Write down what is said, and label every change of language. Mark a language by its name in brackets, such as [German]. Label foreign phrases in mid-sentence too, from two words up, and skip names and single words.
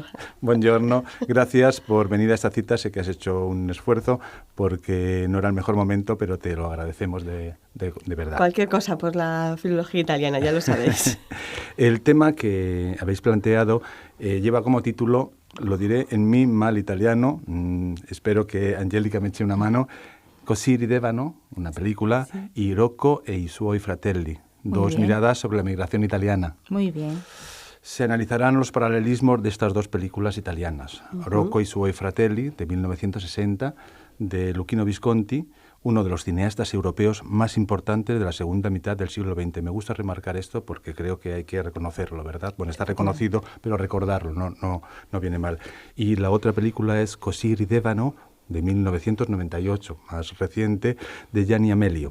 [Italian] Buongiorno, [Spanish] gracias por venir a esta cita. Sé que has hecho un esfuerzo porque no era el mejor momento, pero te lo agradecemos de verdad. Cualquier cosa por la filología italiana, ya lo sabéis. El tema que habéis planteado lleva como título, lo diré en mi mal italiano, espero que Angélica me eche una mano, Così ridevano, una película, sí. Y Rocco e i suoi fratelli. Dos miradas sobre la migración italiana. Muy bien. Se analizarán los paralelismos de estas dos películas italianas. Rocco e i suoi fratelli, de 1960, de Luchino Visconti, uno de los cineastas europeos más importantes de la segunda mitad del siglo XX. Me gusta remarcar esto porque creo que hay que reconocerlo, ¿verdad? Bueno, está reconocido, pero recordarlo no viene mal. Y la otra película es Così ridevano, de 1998, más reciente, de Gianni Amelio.